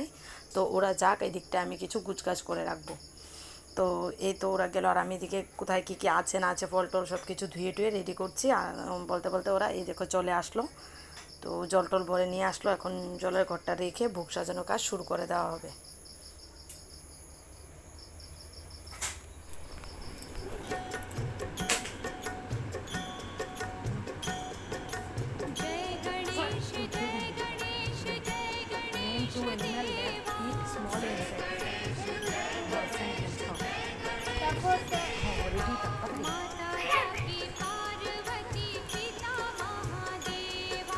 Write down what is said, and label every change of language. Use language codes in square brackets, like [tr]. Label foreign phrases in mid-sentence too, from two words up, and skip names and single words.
[bn] তো ওরা যাক, এই দিকটা আমি কিছু গুছগাছ করে রাখবো। তো এই তো ওরা গেল, আর আমি এদিকে কোথায় কী কী আছে না আছে ফল টল সব কিছু ধুয়ে টুয়ে রেডি করছি। আর বলতে বলতে ওরা এই দেখো চলে আসলো। তো জল টল ভরে নিয়ে আসলো, এখন জলের ঘরটা রেখে ভোগ সাজানো কাজ শুরু করে দেওয়া হবে। [hi] जय गणेश जय गणेश जय गणेश देवा माता जाकी पार्वती पिता महादेवा